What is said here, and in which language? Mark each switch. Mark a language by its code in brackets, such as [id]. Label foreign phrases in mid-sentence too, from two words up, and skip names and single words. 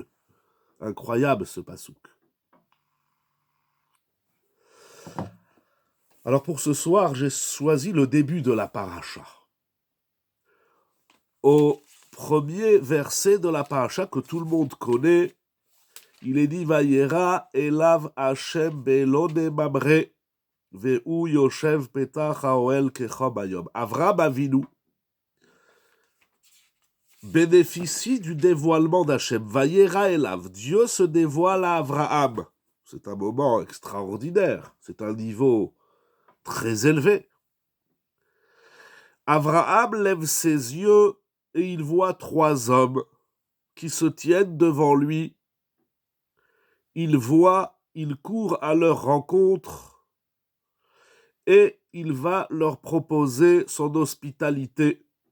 [fr] Incroyable ce passouk. Alors pour ce soir, j'ai choisi le début de la paracha. Au premier verset de la paracha que tout le monde connaît, il est dit [he] וירא אליו השם באלוני ממרא והוא יושב פתח האוהל כחום היום. [fr] Avraham Avinu bénéficie du dévoilement d'Hachem. [he] וירא אליו, [fr] Dieu se dévoile à Avraham. C'est un moment extraordinaire, c'est un niveau très élevé. Avraham lève ses yeux et il voit 3 hommes qui se tiennent devant lui. Il court à leur rencontre et il va leur proposer son hospitalité.